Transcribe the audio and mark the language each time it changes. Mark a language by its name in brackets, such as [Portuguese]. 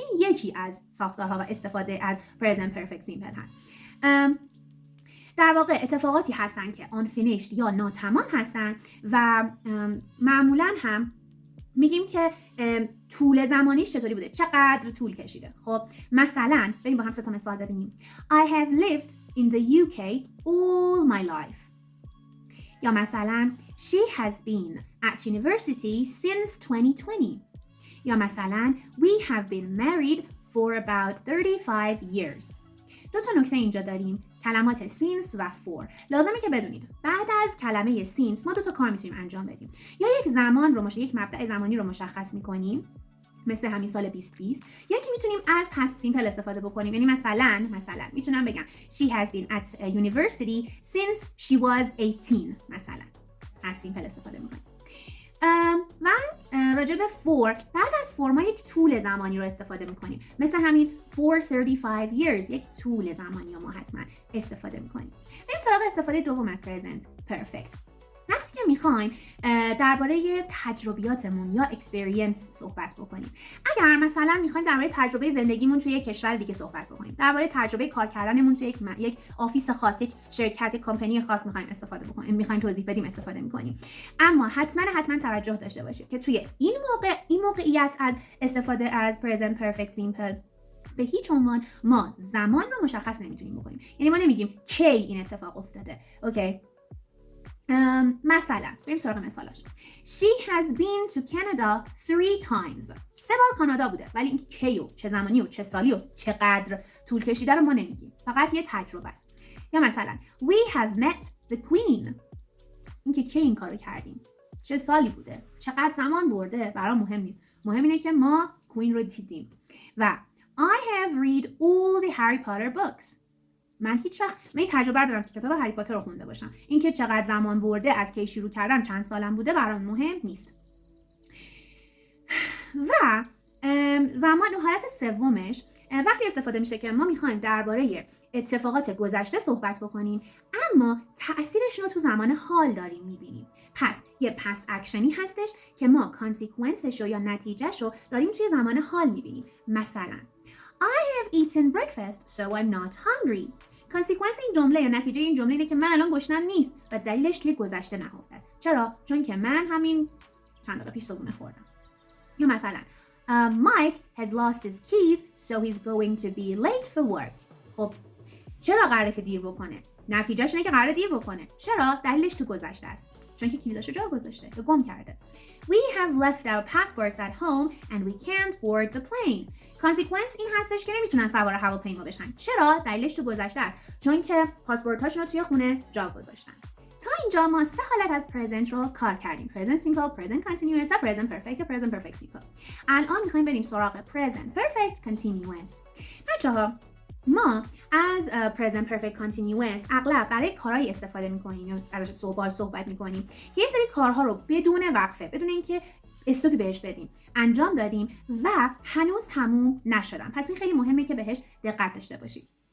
[Persian] این یکی از ساختارها و استفاده از present perfect simple هست. در واقع اتفاقاتی هستن که unfinished یا ناتمام هستن و معمولا هم میگیم که طول زمانیش چطوری بوده، چقدر طول کشیده. خب مثلا بریم با هم 3 مثال ببینیم. [English] I have lived in the UK all my life. [Persian] یا مثلا [English] she has been at university since 2020. [Persian] یا مثلا [English] we have been married for about 35 years. [Persian] 2 نکته اینجا داریم، کلمات since و for. لازمه که بدونید بعد از کلمه since ما 2 کار میتونیم انجام بدیم. یا یک مبدأ زمانی رو مشخص میکنیم، مثل همین سال 2020. یکی میتونیم از past simple استفاده بکنیم، یعنی مثلا میتونم بگم [English] she has been at university since she was 18. [Persian] مثلا از simple استفاده میکنیم. و راجع به for، بعد از for ما یک طول زمانی رو استفاده میکنیم، مثل همین for 35 years، یک طول زمانی رو ما حتما استفاده میکنیم. بریم سراغ استفاده دوم از present perfect. وقتی که میخوایم درباره تجربیاتمون یا experience صحبت بکنیم، اگر مثلا میخوایم درباره تجربه زندگیمون توی یک کشور دیگه صحبت بکنیم، درباره تجربه کار کردنمون توی یک آفیس خاص، یک شرکت، یک کمپانی خاص میخوایم استفاده بکنیم، میخوایم توضیح بدیم، استفاده میکنیم، اما حتما توجه داشته باشید که توی این موقعیت از استفاده از present perfect simple به هیچ عنوان ما زمان رو مشخص نمیتونیم بکنیم. یعنی ما نمیگیم کی این اتفاق افتاده. اوکی؟ مثلا بریم سراغ مثالاش. [English] She has been to Canada 3 times. [Persian] 3 بار کانادا بوده، ولی این کی و چه زمانی و چه سالی و چقدر طول کشیده رو ما نمیگیم، فقط یه تجربه است. یا مثلا [English] We have met the Queen. [Persian] این که کی این کارو کردیم، چه سالی بوده، چقدر زمان برده برام مهم نیست، مهم اینه که ما کوین رو دیدیم. [English] و I have read all the Harry Potter books. [Persian] من این تجربه دارم که کتاب هری پاتر رو خونده باشم. اینکه چقدر زمان برده، از کی شروع کردم، چند سالم بوده برام مهم نیست. و زمان حالت سومش وقتی استفاده میشه که ما میخوایم درباره اتفاقات گذشته صحبت بکنیم، اما تأثیرش رو تو زمان حال داریم میبینیم. پس یه پس اکشنی هستش که ما کانسیکونسش رو یا نتیجهش رو داریم توی زمان حال میبینیم. مثلا [English] I have eaten breakfast so I'm not hungry. [Persian] کانسیکونس این جمله یا نتیجه این جمله اینه که من الان گشنم نیست و دلیلش توی گذشته نهفته است. چرا؟ چون که من همین چند دقیقه پیش صبحونه خوردم. یا مثلا [English] Mike has lost his keys so he's going to be late for work. [Persian] خب چرا قراره که دیر بکنه؟ نتیجهش اینه که قراره دیر بکنه. چرا؟ دلیلش تو گذشته است. چون که کلیداشو جا گذاشته یا گم کرده. [English] We have left our passports at home and we can't board the plane. [Persian] کانسیکونس این هستش که نمیتونن سوار هواپیما بشن. چرا؟ دلیلش تو گذشته است. چون که پاسپورتاشون رو توی خونه جا گذاشتن. تا اینجا ما 3 حالت از present رو کار کردیم. present simple، present continuous و present perfect و present perfect simple. الان میخوایم بریم سراغ present perfect continuous. بچه‌ها ما از present perfect continuous اغلب برای کارهایی استفاده میکنیم یا ازش صحبت میکنیم که یه سری کارها رو بدون وقفه، بدون اینکه استوپی بهش بدیم، انجام دادیم و هنوز تموم نشدن. پس این خیلی مهمه که بهش دقت داشته باشید.